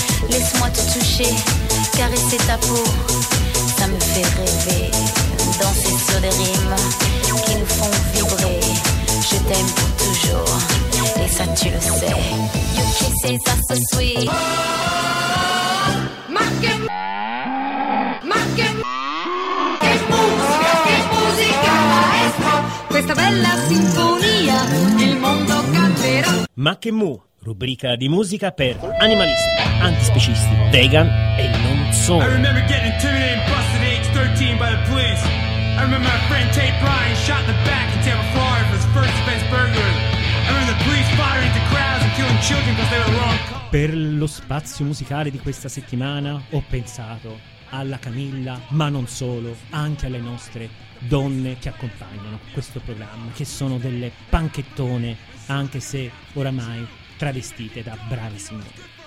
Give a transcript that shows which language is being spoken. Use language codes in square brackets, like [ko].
[fr] Laisse-moi te toucher, caresser ta peau, ça me fait rêver. Danser sur des rimes qui nous font vibrer. Je t'aime pour toujours, et ça tu le sais. [en] You kiss it, that's so sweet. [it] Che musica, che musica, maestro. Questa bella sinfonia, il mondo canterà. Ma che mu, rubrica di musica per animalisti, antispecisti, vegan e non solo. [en] I remember getting intimidated and busted at age 13 by the police. I remember my friend Tate Bryan shot in the back in Tampa, Florida for his first offense burglary. I remember the police firing into crowds and killing children because they were wrong. [it] Per lo spazio musicale di questa settimana ho pensato alla Camilla, ma non solo, anche alle nostre donne che accompagnano questo programma, che sono delle panchettone, anche se oramai travestite da brave signore.